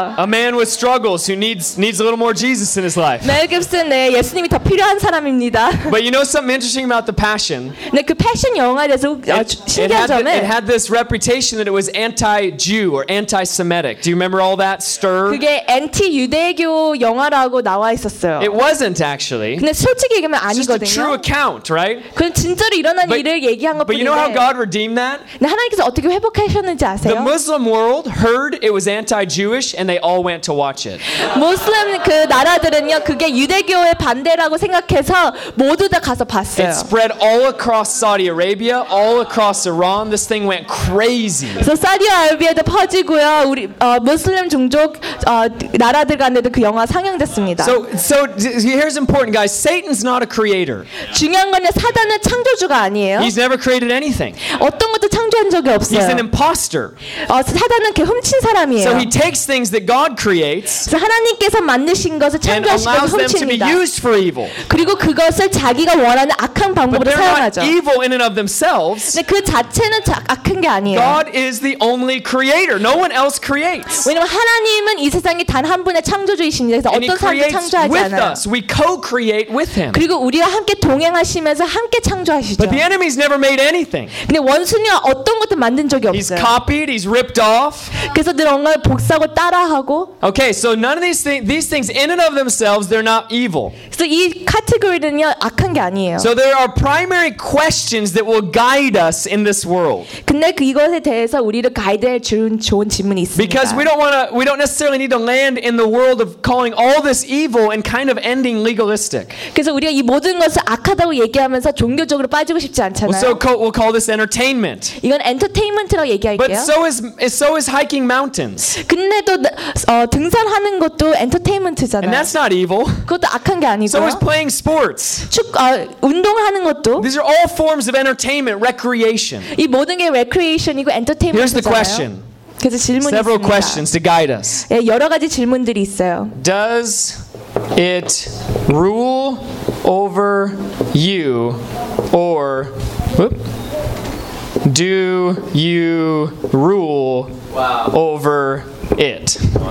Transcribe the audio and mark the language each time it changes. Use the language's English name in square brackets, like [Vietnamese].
[English] A man with struggles who needs a little more Jesus in his life. [Korean] Mel Gibson, 예수님이 더 필요한 사람입니다. [English] But you know something interesting about the Passion? [Korean] 네, 그 패션 영화에 대해서 신기한 점은 [English] It had this reputation that it was anti-Jew or anti-Semitic. Do you remember all that stir? [Korean] 그게 anti-유대교 영화라고 나와 있었어요. [English] It wasn't actually. [Korean] 근데 솔직히 얘기하면 아니거든요. [English] It's just a true account, right? [Korean] 그건 진짜로 일어난 일을 얘기한 것뿐인데. [English] But you know how God redeemed that? [Korean] 네, 하나님께서 어떻게 회복하셨는지 아세요? [English] The Muslim world heard it was anti-Jewish and they all went to watch it. [Korean] 무슬림 그 나라들은요 그게 유대교의 반대라고 생각해서 모두 다 가서 봤어요. [English] It spread all across Saudi Arabia, all across Iran. This thing went crazy. [Korean] 그래서 사우디아라비아도 퍼지고요. 우리 무슬림 종족 나라들 간에도 그 영화 상영됐습니다. [English] So here's important, guys. Satan's not a creator. [Korean] 중요한 거는 사단은 창조주가 아니에요. [English] He's never created anything. [Korean] 어떤 것도 창조한 적이 없어요. [English] He's an imposter. [Korean] 사단은 그 훔친 사람이에요. [English] So he takes things that God creates. [Korean] 하나님께서 만드신 것을 창조하시고 훔칩니다. 그리고 그것을 자기가 원하는 악한 방법으로 사용하죠. [English] Evil in and of themselves. [Korean] 근데 그 자체는 악한 게 아니에요. [English] God is the only creator. No one else creates. [Korean] 왜냐면 하나님은 이 세상에 단 한 분의 창조주이십니다. 그래서 어떤 사람도 창조하지 않아요. [English] And he creates with us. We co-create with him. [Korean] 그리고 우리와 함께 동행하시면서 함께 창조하시죠. [English] But the enemy's never made anything. [Korean] 근데 원수는 어떤 것도 만든 적이 없어요. [English] He's copied. He's ripped off. [Korean] 그래서 늘 뭔가 복사하고 따라하고. [English] Okay, so none of these things in and of themselves they're not evil. [Korean] 그래서 이 카테고리는요 악한 게 아니에요. [English] So there are primary questions that will guide us in this world. [Korean] 근데 이것에 대해서 우리를 가이드해 주는 좋은 질문이 있습니다. [English] Because we don't necessarily need to land in the world of calling all this evil and kind of ending legalistic. [Korean] 그래서 우리가 이 모든 것을 악하다고 얘기하면서 종교적으로 빠지고 싶지 않잖아요. [English] So we'll call this entertainment. [Korean] 이건 엔터테인먼트라고 얘기할게요. [English] But so is hiking mountains. [Korean] 근데 또 등산하는 것도 엔터테인먼트잖아요. [English] And that's not evil. [Korean] 그것도 악한 게 아니고요. [English] So is playing sports. [Korean] 운동하는 것도. [English] These are all forms of entertainment, recreation. [Korean] 이 모든 게 recreation이고 엔터테인먼트잖아요. [English] Here's the question. [Korean] 그래서 질문이 있습니다. [English] Several questions to guide us. [Korean] 예, 여러 가지 질문들이 있어요. [English] Does it rule over you or do you rule over it?